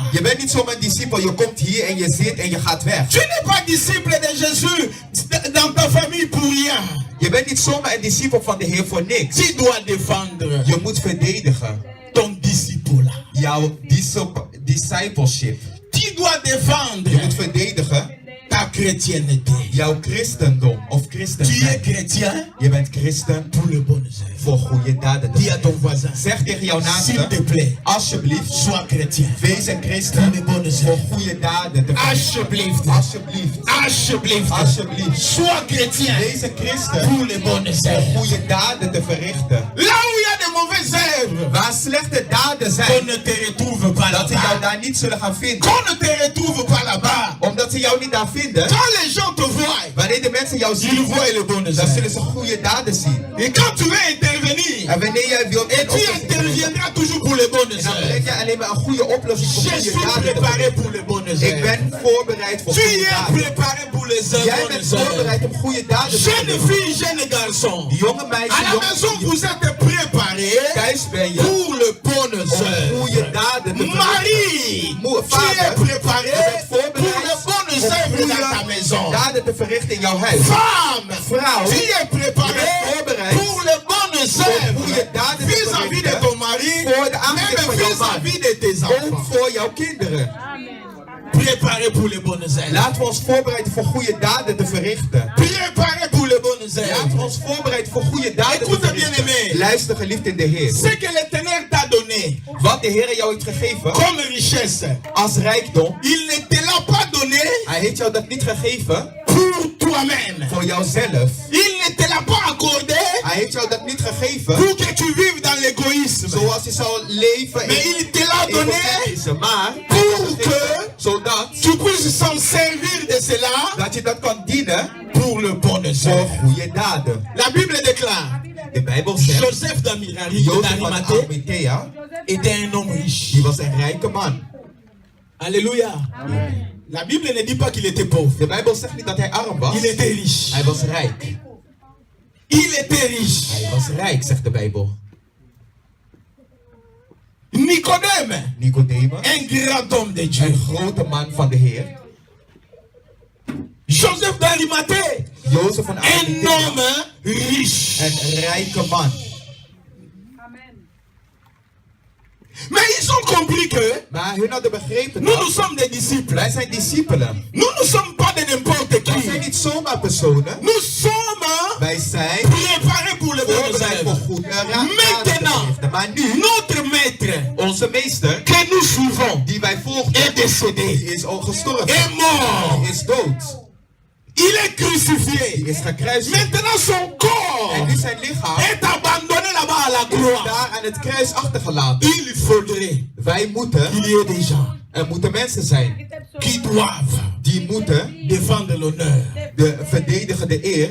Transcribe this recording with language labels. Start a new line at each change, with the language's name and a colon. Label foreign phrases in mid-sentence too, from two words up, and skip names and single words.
Dutch: Je bent niet zomaar een discipel. Je komt hier en je zit en je gaat weg.
French: Tu n'es pas disciple de Jésus dans ta famille pour rien.
Dutch: Je bent niet zomaar een discipel van de Heer voor niks.
French: Tu dois défendre
Dutch: Je moet verdedigen
French: ton disciple.
Dutch: jouw discipleship.
French: Tu dois défendre
Dutch: Je moet verdedigen
French: ta chrétienté.
Dutch: jouw christendom of
French: Tu es
Dutch: christenheid.
French: chrétien
Dutch: Je bent christen
French: pour les bonnes œuvres.
Dutch: voor goede daden.
French: Dis à ton voisin,
Dutch: Zeg tegen jouw
French: s'il te
Dutch: naaste,
French: plaît,
Dutch: alsjeblieft,
French: sois chrétien.
Dutch: wees een christen voor goede daden te verrichten. Alsjeblieft. Alsjeblieft, Alsjeblieft. alsjeblieft.
French: Sois chrétien
Dutch: Wees een christen
French: pour les bonnes
Dutch: voor
French: œuvres.
Dutch: goede daden te verrichten.
French: Là où il y a des mauvaises œuvres,
Dutch: Waar slechte daden
French: qu'on
Dutch: zijn,
French: ne te retrouve pas
Dutch: dat ze jou
French: là-bas.
Dutch: daar niet zullen gaan vinden.
French: Qu'on ne te retrouve pas là-bas.
Dutch: Omdat ze jou niet daar vinden.
French: Quand les gens te voient,
Dutch: Wanneer de mensen jou
French: ils
Dutch: zien,
French: voient les bonnes
Dutch: dan zullen
French: œuvres.
Dutch: ze goede daden zien.
French: Et quand tu veux intervenir,
Dutch: En wanneer jij wilt
French: et tu interviendras toujours pour les bonnes
Dutch: dan breng
French: œuvres.
Dutch: je alleen maar een goede oplossing voor
French: Je
Dutch: goede
French: suis
Dutch: daden te
French: préparé
Dutch: verrichten.
French: pour les bonnes
Dutch: Ik
French: œuvres.
Dutch: ben voorbereid voor
French: Tu
Dutch: goede
French: es
Dutch: daden.
French: préparé pour les
Dutch: Jij bent
French: bonnes œuvres.
Dutch: voorbereid om goede daden te
French: Jeune
Dutch: verrichten.
French: fille, jeune garçon.
Dutch: Jonge
French: À
Dutch: meisje,
French: la maison,
Dutch: jonge
French: vous êtes préparés
Dutch: thuis ben je
French: pour les bonnes
Dutch: om goede
French: œuvres.
Dutch: daden te verrichten.
French: Marie,
Dutch: Moeder,
French: tu es
Dutch: vader,
French: préparé
Dutch: je bent
French: pour les
Dutch: voorbereid
French: bonnes
Dutch: om
French: œuvres dans ta
Dutch: goede
French: maison.
Dutch: daden te verrichten in jouw huis.
French: Femme,
Dutch: Vrouw,
French: tu es préparé
Dutch: je bent voorbereid
French: pour les bonnes œuvres
Dutch: goede daden te
French: vis-à-vis de
Dutch: verrichten
French: ton mari,
Dutch: voor de aangezicht
French: même
Dutch: van jouw man.
French: vis-à-vis de tes
Dutch: Ook
French: enfants.
Dutch: voor jouw kinderen.
French: Préparé pour les bonnes œuvres.
Dutch: Laten we ons voorbereiden voor goede daden te verrichten.
French: Préparé pour les bonnes
Dutch: Laten we
French: œuvres.
Dutch: ons voorbereiden voor goede daden te
French: Écoute bien
Dutch: verrichten.
French: aimé.
Dutch: Luister geliefd in de Heer.
French: Ce que l'Éternel t'a donné
Dutch: Wat de Heer jou heeft gegeven
French: comme richesse,
Dutch: als rijkdom.
French: il ne te l'a pas donné
Dutch: Hij heeft jou dat niet gegeven
French: pour toi-même.
Dutch: voor jouzelf.
French: Il ne te l'a pas accordé
Dutch: Hij heeft jou dat niet gegeven
French: pour que tu vives dans l'égoïsme.
Dutch: zoals je zou leven
French: Mais
Dutch: in
French: il te l'a donné
Dutch: egoïsme. Maar
French: pour que
Dutch: zodat
French: tu puisses s'en servir de cela
Dutch: dat je dat kan dienen
French: pour le bonnes
Dutch: voor
French: œuvres.
Dutch: goede daden.
French: La Bible déclare,
Dutch: De Bijbel zegt,
French: Joseph
Dutch: Jozef van
French: d'Arimathée
Dutch: Arimathea,
French: était un homme riche.
Dutch: die was een rijke man.
French: Alléluia. La Bible ne dit pas qu'il était pauvre.
Dutch: De Bijbel zegt niet dat hij arm was.
French: Il était riche.
Dutch: Hij was rijk.
French: Il était riche.
Dutch: Hij was rijk, zegt de Bijbel.
French: Nicodème,
Dutch: Nicodemus,
French: un grand homme de Dieu.
Dutch: een grote man van de Heer.
French: Joseph d'Arimathée,
Dutch: Jozef van
French: un
Dutch: Arimathea,
French: homme riche.
Dutch: een rijke man.
French: Mais ils ont compris que
Dutch: Maar hun hadden begrepen
French: nous,
Dutch: dat
French: nous sommes des disciples.
Dutch: wij zijn discipelen.
French: Nous ne sommes pas de n'importe
Dutch: Wij zijn
French: qui.
Dutch: niet zomaar personen.
French: Nous sommes
Dutch: Wij zijn
French: préparés pour les bonnes
Dutch: voorbereid voor
French: œuvres.
Dutch: goede
French: Maintenant,
Dutch: raden. Maar nu,
French: notre maître
Dutch: onze meester,
French: que nous suivons
Dutch: die wij volgen,
French: est décédé,
Dutch: die is al gestorven.
French: est mort.
Dutch: Die is dood.
French: Il est
Dutch: Die
French: crucifié.
Dutch: is gekruisigd.
French: Maintenant, son corps
Dutch: En nu zijn lichaam
French: est abandonné là-bas à la
Dutch: is
French: croix.
Dutch: daar aan het kruis achtergelaten.
French: Il faudrait
Dutch: Wij moeten,
French: qu'il y ait des gens
Dutch: er moeten mensen zijn
French: qui doivent
Dutch: die moeten
French: défendre l'honneur
Dutch: verdedigen de eer